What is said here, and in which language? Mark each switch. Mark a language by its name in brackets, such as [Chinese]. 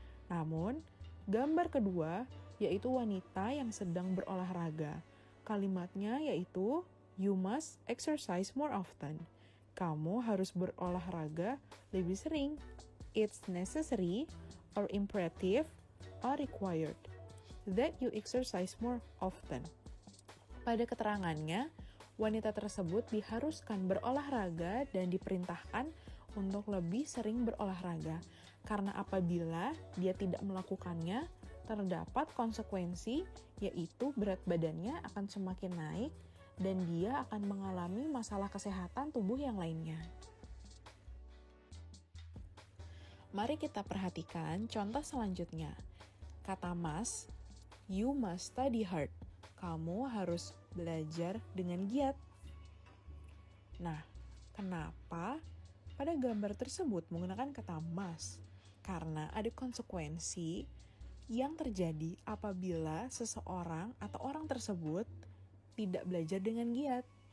[Indonesian] Namun, gambar kedua yaitu wanita yang sedang berolahraga. Kalimatnya yaitu, [English] you must exercise more often. [Indonesian] Kamu harus berolahraga lebih sering. [English] It's necessary or imperative or required that you exercise more often. [Indonesian] Pada keterangannya, wanita tersebut diharuskan berolahraga dan diperintahkan untuk lebih sering berolahraga. Karena apabila dia tidak melakukannya, terdapat konsekuensi, yaitu berat badannya akan semakin naik dan dia akan mengalami masalah kesehatan tubuh yang lainnya. Mari kita perhatikan contoh selanjutnya. Kata [English] must, you must study hard. [Indonesian] Kamu harus belajar dengan giat. Nah, kenapa pada gambar tersebut menggunakan kata must? Karena ada konsekuensi yang terjadi apabila seseorang atau orang tersebut tidak belajar dengan giat.